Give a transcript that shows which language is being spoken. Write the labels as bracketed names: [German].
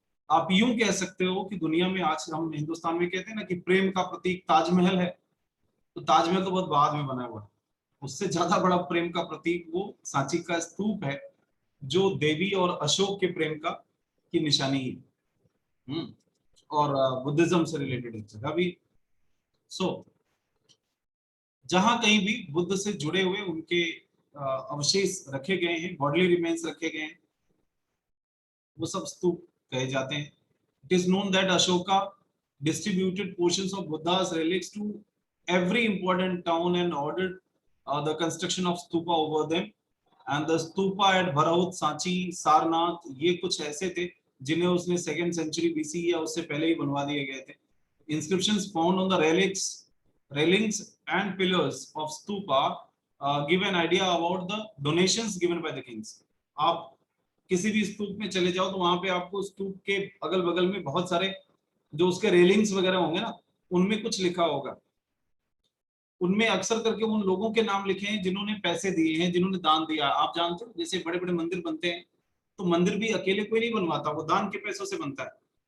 [Hindi] आप यूं कह सकते हो कि दुनिया में आज हम हिंदुस्तान में कहते हैं ना कि प्रेम का प्रतीक ताजमहल है, तो ताजमहल तो बहुत बाद में बना हुआ है, उससे ज्यादा बड़ा प्रेम का प्रतीक वो सांची का स्तूप है, जो देवी और अशोक के प्रेम का की निशानी है। और बुद्धिज्म से रिलेटेड एक जगह भी। सो जहां कहीं भी बुद्ध से जुड़े हुए उनके अवशेष रखे गए हैं, बॉडली रिमेन्स रखे गए हैं, वो सब स्तूप कहे जाते हैं। [English] It is known that Ashoka distributed portions of Buddha's relics to every important town and ordered the construction of stupa over them. And the stupa at [Hindi] Bharaut, Sanchi, Sarnath, ये कुछ ऐसे थे जिन्हें उसने 2nd century BC या उससे पहले ही बनवा दिए गए थे। [English] Inscriptions found on the railings and pillars of stupa give an idea about the donations given by the kings. [Hindi] आप किसी भी स्तूप में चले जाओ तो वहां पे आपको स्तूप के अगल बगल में बहुत सारे जो उसके रेलिंग्स वगैरह होंगे ना, उनमें कुछ लिखा होगा। उनमें अक्सर करके उन लोगों के नाम लिखे हैं जिन्होंने पैसे दिए हैं, जिन्होंने दान दिया। आप जानते हो जैसे बड़े बड़े मंदिर बनते हैं तो मंदिर भी अकेले कोई नहीं बनवाता, वो दान के पैसों से बनता है।